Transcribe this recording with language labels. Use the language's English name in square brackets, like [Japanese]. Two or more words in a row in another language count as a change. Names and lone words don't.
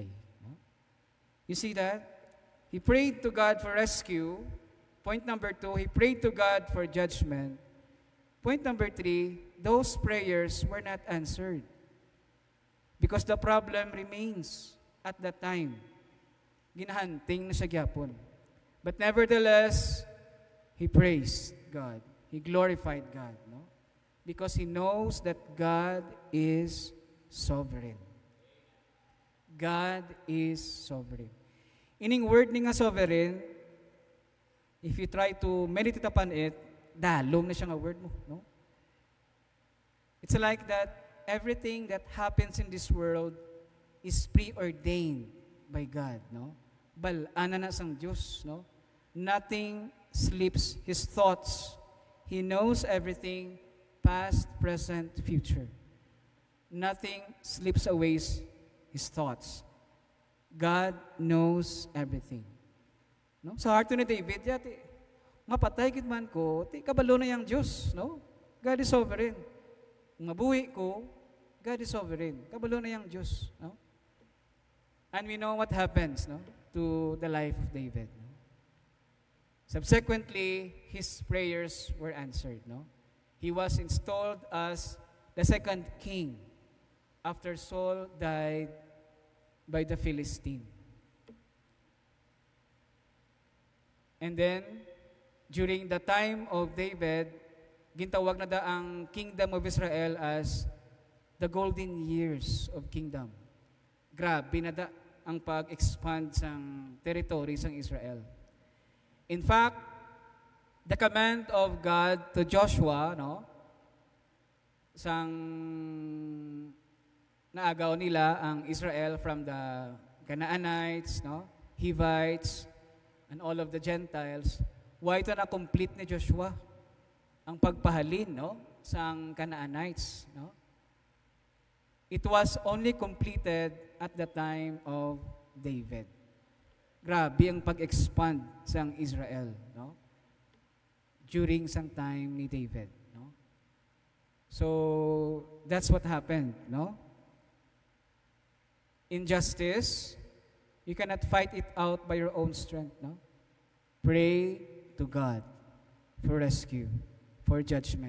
[English] You see that? He prayed to God for rescue. Point number 2, he prayed to God for judgment. Point number 3, those prayers were not answered. Because the problem remains at that time. [Hiligaynon] Ginahanting na siya gyapon. [English] But nevertheless, he praised God. He glorified God, Because he knows that God is sovereign. God is sovereign. [Hiligaynon] Ining word ni nga [English] sovereign, if you try to meditate upon it, [Hiligaynon] dalom na siya nga word mo, no? [English] It's like that everything that happens in this world is preordained by God, no? [Hiligaynon] Bal-ana na sang Diyos, no? [English] Nothing slips His thoughts. He knows everything, past, present, future. Nothing slips away His thoughts. God knows everything. No? [Hiligaynon] Sa heart ni David, yati, mapatay kit man ko, ti kabalo na yang Diyos, no? [English] God is sovereign. [Hiligaynon] Kung mabuhi ko, [English] God is sovereign. [Hiligaynon] Kabalo na yang Diyos, no? [English] And we know what happens, no, to the life of David. No? Subsequently, his prayers were answered, no? He was installed as the second king after Saul died by the Philistine. And then, during the time of David, [Hiligaynon] gintawag na da ang [English] kingdom of Israel as the golden years of kingdom. [Hiligaynon] Grabe na da ang pag-expand sang territory sang Israel. [English] In fact, the command of God to Joshua, [Hiligaynon] no, sang naagaw nila ang Israel [English] from the Canaanites, [Hiligaynon] no, Hivites, and all of the Gentiles, why ito na-complete ni Joshua ang pagpahalin, no, sang Canaanites, no? [English] It was only completed at the time of David. [Hiligaynon] Grabe ang pag-expand sang Israel, no? During sang time ni David, no? [English] So, that's what happened, no? Injustice, you cannot fight it out by your own strength, no? Pray to God for rescue, for judgment.